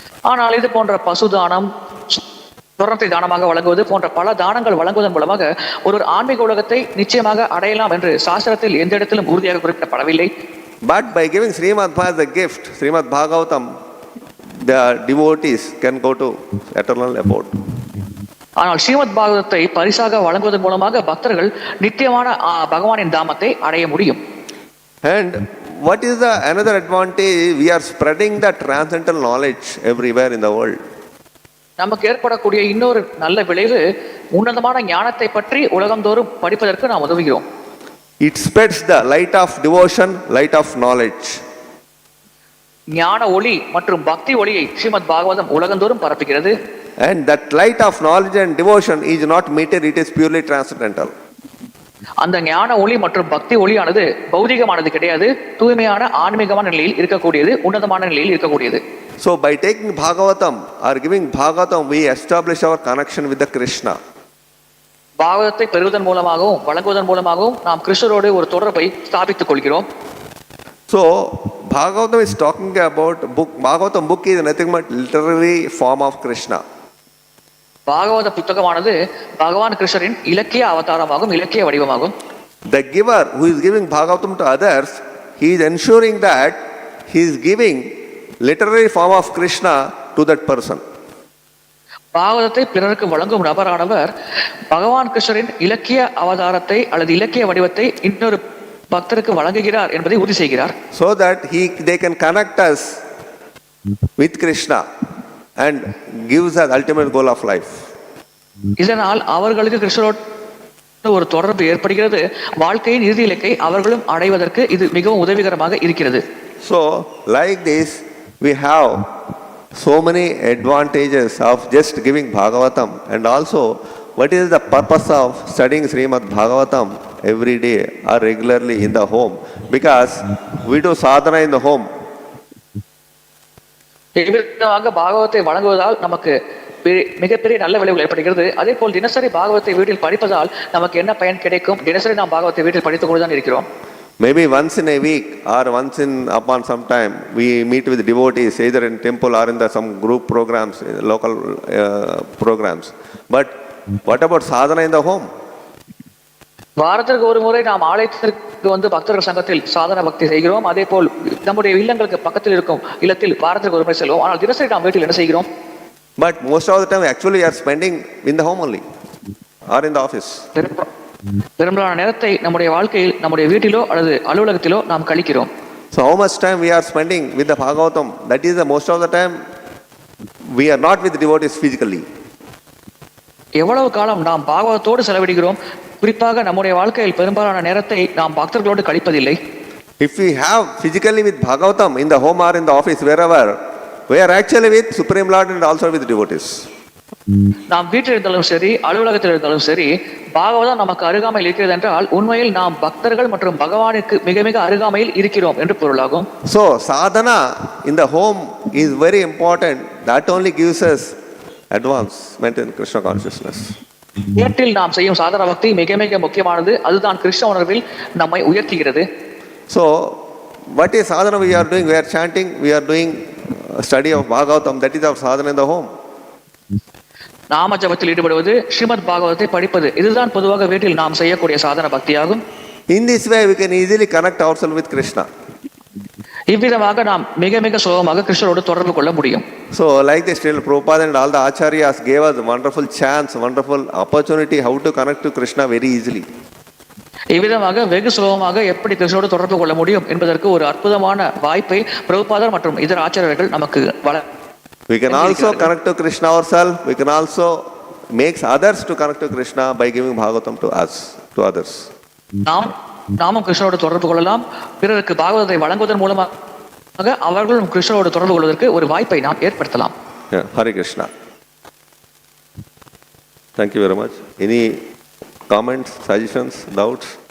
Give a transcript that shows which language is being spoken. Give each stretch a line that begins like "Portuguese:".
Tamil: ஆனால் இது போன்ற பசுதானம், சொர்ணத்தை தானமாக வழங்குவது போன்ற பல தானங்கள் வழங்குவதன் மூலமாக ஒரு ஆன்மீக உலகத்தை நிச்சயமாக அடையலாம் என்று சாஸ்திரத்தில் எந்த இடத்திலும் உறுதியாக குறிப்பிடப்படவில்லை.
English: But by giving Śrīmad-Bhāgavatam as a gift, Śrīmad-Bhāgavatam, the devotees can go to eternal abode.
Tamil: ஆனால் ஸ்ரீமத் பாகவதத்தை பரிசாக வழங்குவதன் மூலமாக பக்தர்கள் நித்தியமான பகவானின் தாமத்தை அடைய முடியும்.
English: And what is the another advantage? We are spreading the transcendental knowledge everywhere in the world.
Tamil: நமக்கு ஏற்படக்கூடிய இன்னொரு நல்ல விளைவு உன்னதமான ஞானத்தை பற்றி உலகந்தோறும் படிப்பதற்கு நாம் உதவுகிறோம்.
English: It spreads the light of devotion, light of knowledge.
Tamil: ஞான ஒளி மற்றும் பக்தி ஒளியை ஸ்ரீமத் பாகவதம் உலகந்தோறும் பரப்புகிறது.
English: And that light of knowledge and devotion is not material, it is purely transcendental.
Tamil: அந்த ஞான ஒளி மற்றும் பக்தி ஒளியானது பௌதிகமானது கிடையாது, தூய்மையான ஆன்மீகமான நிலையில் இருக்கக்கூடியது, உன்னதமான நிலையில் இருக்கக்கூடியது.
English: So by taking Bhagavatam or giving Bhagavatam, we establish our connection with the Krishna.
Tamil: பாகவதத்தை பெறுவதன் மூலமாகவும் வழங்குவதன் மூலமாகவும் நாம் கிருஷ்ணரோடு ஒரு தொடர்பை ஸ்தாபித்துக் கொள்கிறோம்.
English: So Bhagavatam is talking about book. Bhagavatam book is nothing but literary form of Krishna.
Tamil: பாகவத புத்தகமானது பகவான் கிருஷ்ணரின் இலக்கிய அவதாரமாகும், இலக்கிய வடிவமாகும்.
English: The giver who is giving Bhagavatam to others, he is ensuring that he is giving literary form of Krishna to that person.
Tamil: பாகவதத்தை பிறருக்கு வழங்கும் நபரானவர் பகவான் கிருஷ்ணரின் இலக்கிய அவதாரத்தை அல்லது இலக்கிய வடிவத்தை இன்னொரு பக்தருக்கு வழங்குகிறார் என்பதை உறுதி செய்கிறார்.
English: So that they can connect us with Krishna and gives us ultimate goal of life.
Tamil: இதனால் அவர்களுக்கு கிருஷ்ணரோடு ஒரு தொடர்பு ஏற்படுகிறது. வாழ்க்கையின் இறுதி இலக்கை அவர்களும் அடைவதற்கு இது மிகவும் உதவிகரமாக இருக்கிறது.
English: So like this we have so many advantages of just giving Bhagavatam, and also what is the purpose of studying Śrīmad-Bhāgavatam every day or regularly in the home, because we do sadhana in the home.
Tamil: இவ்விதமாக பாகவத்தை வழங்குவதால் நமக்கு மிகப்பெரிய நல்ல விளைவுகள் ஏற்படுகிறது. அதே போல் தினசரி பாகவத்தை வீட்டில் படிப்பதால் நமக்கு என்ன பயன் கிடைக்கும்? தினசரி நாம் பாகவத்தை வீட்டில் படித்துக் கொண்டுதான் இருக்கிறோம்.
English: Maybe once in a week or once upon some time we meet with devotees either in temple or in some group programs, local programs. But what about sadhana in the home?
Tamil: வாரத்திற்கு ஒரு முறை நாம் ஆலயத்திற்கு வந்து பக்தர்கள் சங்கத்தில் சாதன பக்தி செய்கிறோம். அதே போல் நம்முடைய இல்லங்களுக்கு பக்கத்தில் இருக்கும் இல்லத்தில் வாரத்திற்கு ஒரு முறை செல்வோம். ஆனால் தினசரி நாம் வீட்டில் என்ன செய்கிறோம்?
English: But most of the time actually we are spending in the home only or in the office.
Tamil: பெரும்பாலான நேரத்தை நம்முடைய வாழ்க்கையில் நம்முடைய வீட்டிலோ அல்லது அலுவலகத்திலோ நாம் கழிக்கிறோம்.
English: So how much time we are spending with the Bhagavatam? That is the most of the time we are not with devotees physically.
Tamil: எவ்வளவு காலம் நாம் பாகவதத்தோடு செலவிடுகிறோம்? குறிப்பாக நம்முடைய வாழ்க்கையில் பெரும்பாலான நேரத்தை நாம் பக்தர்களோடு கழிப்பதில்லை.
English: If we have physically with Bhagavatam in the home or in the office, wherever, we are actually with Supreme Lord and also with devotees.
Tamil: நாம் வீட்டில் இருந்தாலும் சரி, அலுவலகத்தில் இருந்தாலும் சரி, பாகவதம் நமக்கு அருகாமையில் இருக்கிறது என்றால் உண்மையில் நாம் பக்தர்கள் மற்றும் பகவானுக்கு மிக மிக அருகாமையில் இருக்கிறோம் என்று பொருளாகும்.
English: So sadhana in the home is very important. That only gives us advancement in Krishna consciousness.
Tamil: வீட்டில் நாம் செய்யும் சாதன பக்தி மிக மிக முக்கியமானது. அதுதான் கிருஷ்ண உணர்வில் நம்மை உயர்த்துகிறது.
English: So what is sadhana we are doing? We are chanting, we are doing study of Bhagavatam. That is our sadhana in the home.
Tamil: நாம ஜபத்தில் ஈடுபடுவது, ஸ்ரீமத் பாகவதத்தை படிப்பது, இதுதான் பொதுவாக வீட்டில் நாம் செய்யக்கூடிய சாதன பக்தியாகும்.
English: In this way we can easily connect ourselves with Krishna.
Tamil: இவ்விதமாக நாம் மிக மிக சுலபமாக கிருஷ்ணரோடு தொடர்பு கொள்ள முடியும்.
English: So like this, Srila Prabhupada and all the acharyas gave us wonderful chance, wonderful opportunity how to connect to Krishna very easily.
Tamil: இவ்விதமாக வெகு சுலபமாக எப்படி கிருஷ்ணரோடு தொடர்பு கொள்ள முடியும் என்பதற்கு ஒரு அற்புதமான வாய்ப்பை பிரபுபாதர் மற்றும் இதர ஆச்சாரியர்கள் நமக்கு
English: We can also connect to Krishna ourselves. We can also make others to connect to Krishna by giving Bhagavatam to us, to others.
Tamil: நாமும் கிருஷ்ணரோடு தொடர்பு கொள்ளலாம். பிறருக்கு பாகவதத்தை வழங்குவதன் மூலமாக அவர்களும் கிருஷ்ணரோடு தொடர்பு கொள்வதற்கு ஒரு வாய்ப்பை நாம் ஏற்படுத்தலாம்.
English: Hare Krishna. Thank you very much. Any comments, suggestions, doubts?